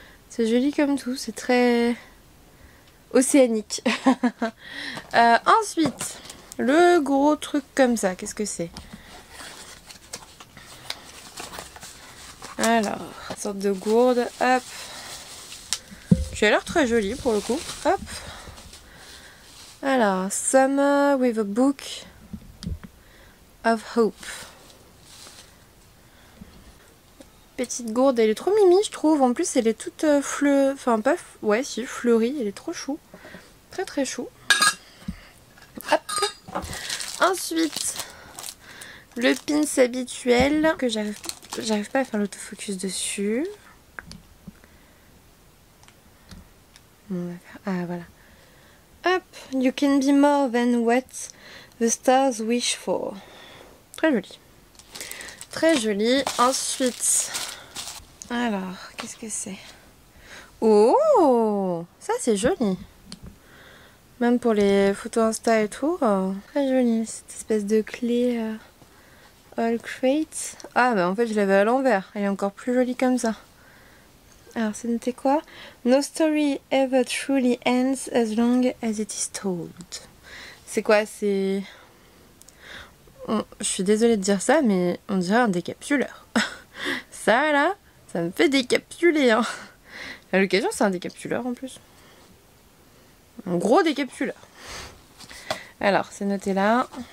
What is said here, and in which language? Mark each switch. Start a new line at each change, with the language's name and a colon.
French: C'est joli comme tout, c'est très océanique. Ensuite, le gros truc comme ça, qu'est-ce que c'est? Alors, une sorte de gourde, hop. Qui a l'air très joli pour le coup, hop. Alors, Summer with a Book of Hope. Petite gourde, elle est trop mimi je trouve. En plus elle est toute enfin pas... ouais si, fleurie, elle est trop chou. Très très chou. Hop. Ensuite, le pins habituel que j'arrive pas à faire l'autofocus dessus. On va faire... ah voilà.
English: Hop, you can be more than what the stars wish for.
French: Très joli. Très joli. Ensuite, alors, qu'est-ce que c'est? Oh, ça c'est joli. Même pour les photos Insta et tout. Très joli, cette espèce de clé All Crate. Ah bah en fait je l'avais à l'envers. Elle est encore plus jolie comme ça. Alors c'est noté quoi?
English: No story ever truly ends as long as it is told.
French: C'est quoi? C'est... je suis désolée de dire ça, mais on dirait un décapsuleur. Ça là, ça me fait décapsuler. Hein. À l'occasion, c'est un décapsuleur en plus. Un gros décapsuleur. Alors, c'est noté là.